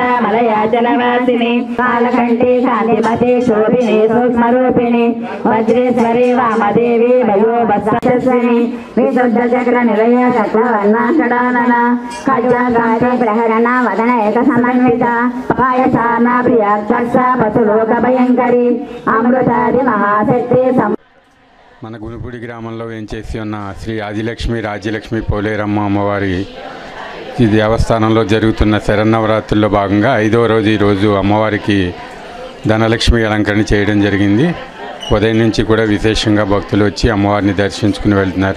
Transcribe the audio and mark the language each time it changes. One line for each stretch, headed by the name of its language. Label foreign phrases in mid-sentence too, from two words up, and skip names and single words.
Sanskrit: मलयाचलवासिनी कालकंठी शांतिमती शोभिनी सूक्ष्मरूपिणी वज्रेश्वरी वामदेवी वयोवत्सस्विनी विशुद्ध चक्र निलय चक्रवर्णाषडानना खड्गाघाती प्रहरणा वदन एक समन्विता पायसाना प्रियाक्षसा वसुलोक भयंकरी अमृतादि महाशक्ति
Telugu: మన గునుపూడి గ్రామంలో వేంచేసి ఉన్న శ్రీ ఆదిలక్ష్మి రాజ్యలక్ష్మి పోలేరమ్మ అమ్మవారి ఈ దేవస్థానంలో జరుగుతున్న శరన్నవరాత్రుల్లో భాగంగా 5వ రోజు ఈరోజు అమ్మవారికి ధనలక్ష్మి అలంకరణ చేయడం జరిగింది. ఉదయం నుంచి కూడా విశేషంగా భక్తులు వచ్చి అమ్మవారిని దర్శించుకుని వెళ్తున్నారు.